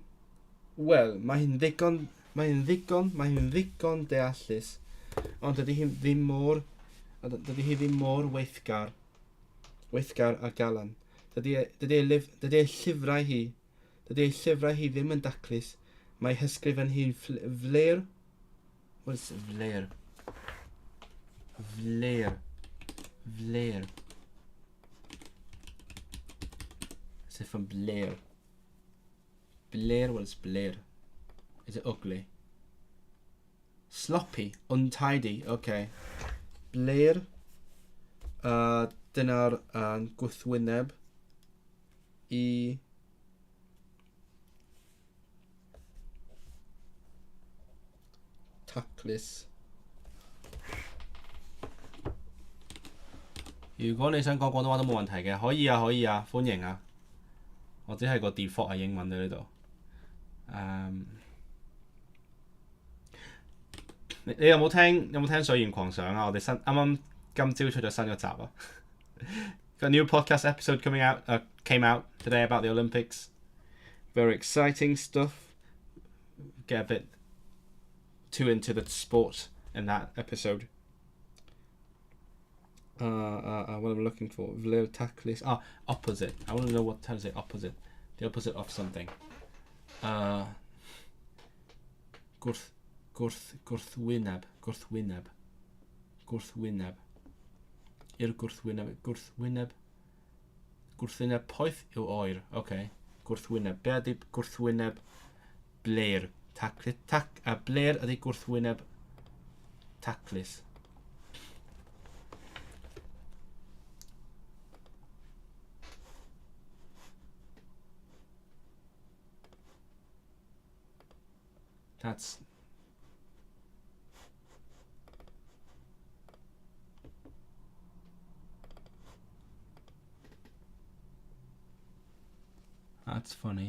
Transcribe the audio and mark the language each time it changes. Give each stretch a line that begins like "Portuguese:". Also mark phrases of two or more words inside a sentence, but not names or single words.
Welsh: Wel, mae hi'n ddigon deallus, ond dydy hi ddim mor weithgar a galan. Dydy ei llyfrau hi ddim yn daclus. Mae hysgrifen hi'n fler.
English: What is fler? Fler. Is it from Blair? Blair, what is Blair? Is it ugly? Sloppy, untidy, okay. Blair.
Welsh: Dyna'r gwrthwyneb I taclus.
Cantonese: 如果你想講廣東話都冇問題嘅，可以啊，可以啊，歡迎啊！我只係個 default 係英文喺呢度。你有冇聽水源狂想啊？我哋啱啱今朝出咗新一集啊！
English: A new podcast episode came out today about the Olympics. Very exciting stuff. Get a bit too into the sport in that episode. What I'm looking for. Opposite. I want to know how to say opposite. The opposite of something.
Welsh: Gwrthwyneb. Gwrthwyneb poeth yw oer. Okay. Gwrthwyneb. Be ydy gwrthwyneb bler? Bler ydy gwrthwyneb taclus.
English: That's funny.